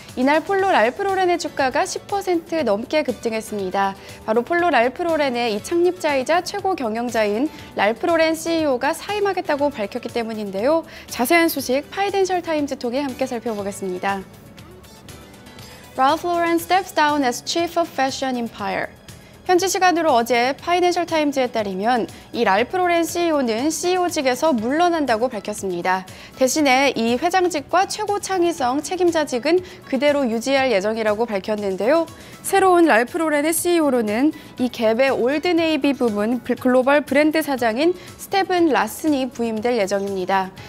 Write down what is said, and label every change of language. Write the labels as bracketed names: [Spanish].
[Korean] 이날 폴로 랄프로렌의 주가가 10% 넘게 급등했습니다. 바로 폴로 랄프로렌의 이 창립자이자 최고 경영자인 랄프로렌 CEO가 사임하겠다고 밝혔기 때문인데요. 자세한 소식 파이낸셜 타임즈 통해 함께 살펴보겠습니다. [English] Ralph Lauren steps down as chief of fashion empire. [Korean] 현지 시간으로 어제 파이낸셜 타임즈에 따르면 이 랄프 로렌 CEO는 CEO직에서 물러난다고 밝혔습니다. 대신에 이 회장직과 최고 창의성 책임자직은 그대로 유지할 예정이라고 밝혔는데요. 새로운 랄프 로렌의 CEO로는 이 갭의 올드네이비 부문 글로벌 브랜드 사장인 스테븐 라슨이 부임될 예정입니다.